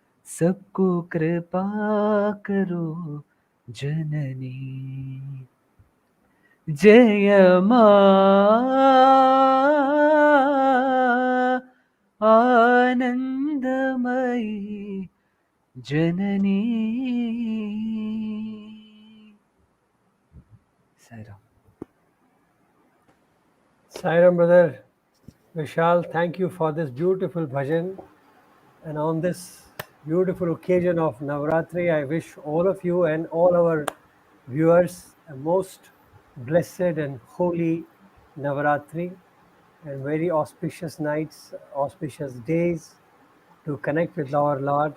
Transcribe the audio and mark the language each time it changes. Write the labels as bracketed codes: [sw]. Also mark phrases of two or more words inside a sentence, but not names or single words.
[hi] सबको कृपा करो जननी, जय मां आनंदमयी जननी. [en] Sairam. Sairam, brother. Vishal, thank you for this beautiful bhajan. And on this beautiful occasion of Navratri, I wish all of you and all our viewers a most blessed and holy Navratri and very auspicious nights, auspicious days to connect with our Lord.